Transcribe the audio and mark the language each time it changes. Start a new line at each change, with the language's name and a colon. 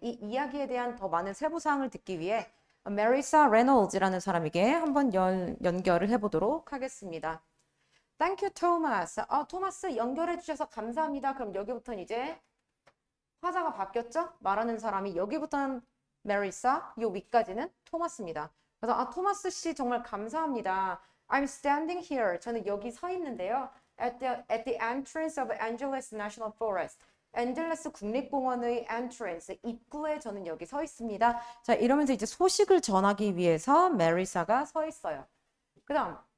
Korean: 이 이야기에 대한 더 많은 세부 사항을 듣기 위해 Marissa Reynolds라는 사람에게 한번 연결을 해보도록 하겠습니다.
English: Thank you, Thomas.
Korean: 토마스 연결해 주셔서 감사합니다. 그럼 여기부터는 이제 화자가 바뀌었죠? 말하는 사람이 여기부터는 Marissa, 요 위까지는 토마스입니다. 그래서 토마스 씨 정말 감사합니다.
English: I'm standing here.
Korean: 저는 여기 서 있는데요.
English: At the entrance of Angeles National Forest.
Korean: 앤젤레스 국립공원의 entrance, 입구에 저는 여기 서 있습니다. 자, 이러면서 이제 소식을 전하기 위해서 메리사가 서 있어요. 그 다음.